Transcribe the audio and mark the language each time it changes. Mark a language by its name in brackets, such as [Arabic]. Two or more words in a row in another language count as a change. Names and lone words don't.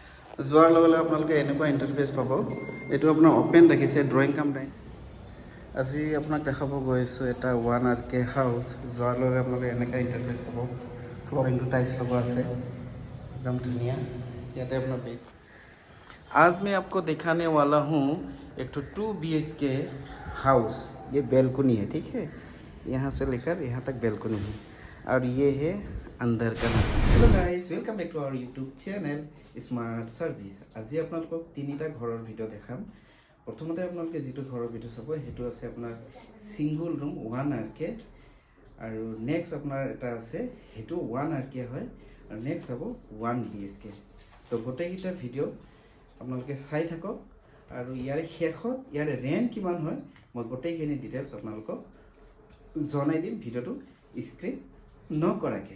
[Assamese] যোৱাৰ লগে লগে আপোনালোকে এনেকুৱা ইণ্টাৰফেচ পাব। এইটো আপোনাৰ অপেন ৰাখিছে [English] drawing cum dining. [Assamese] আজি আপোনাক দেখাব গৈ আছোঁ এটা 1 RK হাউচ। যোৱাৰ লগে আপোনালোকে এনেকুৱা ইণ্টাৰফেচ পাব। [English] flooringটো tiles [Assamese] লগোৱা আছে, একদম ধুনীয়া। ইয়াতে আপোনাৰ বেছ। [Hindi] आज मैं आपको दिखाने वाला हूँ एक तो 2 BHK हाउस। ये बैल्कनी है, ठीक है, यहाँ से लेकर यहाँ तक बैल्कनी है और ये है अंदर का। [English] Hello guys, welcome back to our YouTube channel Smart Service. [Assamese] আজি আপোনালোকক তিনিটা ঘৰৰ ভিডিঅ' দেখাম। প্ৰথমতে আপোনালোকে যিটো ঘৰৰ ভিডিঅ' চাব সেইটো আছে আপোনাৰ [English] single room [Assamese] 1 RK আৰু নেক্সট আপোনাৰ এটা আছে সেইটো 1 RK হয় আৰু নেক্সট হ'ব 1 BHK। তো গোটেইকেইটা ভিডিঅ' আপোনালোকে চাই থাকক আৰু ইয়াৰে শেষত ইয়াৰে ৰেণ্ট কিমান হয় মই গোটেইখিনি ডিটেইলছ আপোনালোকক জনাই দিম ভিডিঅ'টো স্ক্ৰিপ্ট নকৰাকৈ।